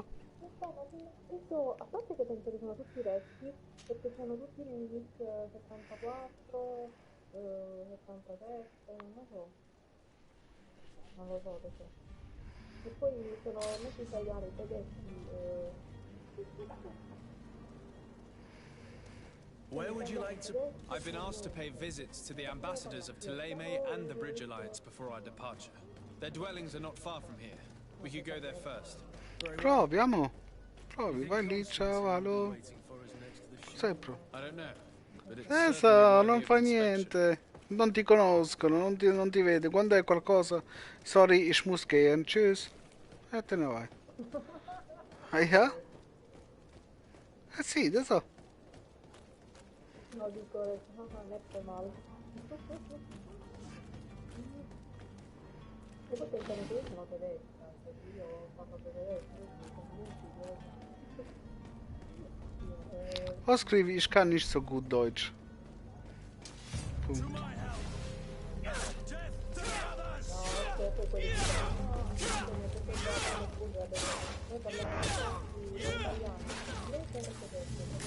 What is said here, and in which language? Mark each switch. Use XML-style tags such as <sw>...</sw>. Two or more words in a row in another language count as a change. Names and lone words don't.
<it>Questo, a parte che penso che sono tutti resti, perché sono tutti in 74, 77, non lo so. Non lo so perché. E poi sono messi a tagliare i tedeschi.</it> <en>Where would you like to... I've been asked to pay visits to the ambassadors of Thélème and the Bridge Alliance before our departure. Their dwellings are not far from here. We could go there first.</en> <it>Proviamo. Provi, vai lì, ciao, allo. Sempre.</it> <en>I don't know, but it's Eso, certainly</en> <it>non</it> <en>worthy</en> <it>fa</it> <en>of inspection.</en> <it>niente. Non ti conoscono, non ti vede. Quando è qualcosa,</it> <de>sorry, ich muss gehen, tschüss.</de> <it>E te ne vai. Ah, ja? Ok. Eh sì, lo so. No, dico, mette male. E poi pensano che io sono tedesca, cioè che io parlo tedesco, quindi sono dimentico. O scrivi,</it> <de>ich kann nicht so gut Deutsch.</de> <it>Punto. No, perché poi quelli dicono, no, Antonio, tu sei bravo nel bulgaro, noi parliamo tutti l'italiano, lei parla tedesco,</it>